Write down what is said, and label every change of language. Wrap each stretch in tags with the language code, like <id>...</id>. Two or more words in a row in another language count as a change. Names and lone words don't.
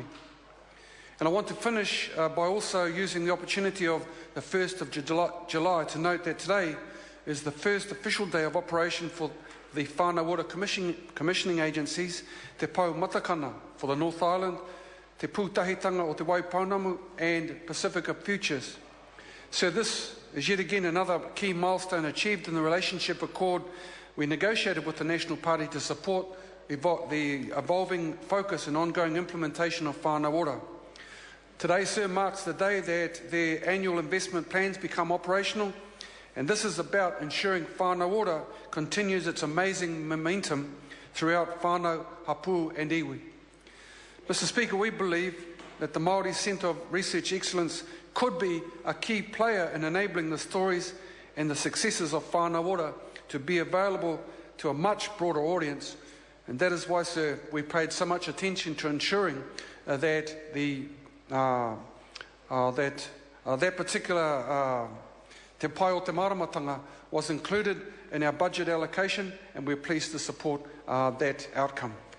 <en>And I want to finish by also using the opportunity of the 1st of July to note that today is the first official day of operation for the whānau commissioning agencies, Te Pau Matakana for the North Island, Te Pūtahitanga o Te Waipounamu and Pacifica Futures. So this is yet again another key milestone achieved in the relationship accord we negotiated with the National Party to support the evolving focus and ongoing implementation of whānau ora. Today, sir, marks the day that their annual investment plans become operational, and this is about ensuring whānau ora continues its amazing momentum throughout whānau, hapu and iwi. Mr Speaker, we believe that the Māori Centre of Research Excellence could be a key player in enabling the stories and the successes of whānau ora to be available to a much broader audience, and that is why, sir, we paid so much attention to ensuring that that particular Te Pai o Te Māramatanga was included in our budget allocation, and we're pleased to support that outcome.</en>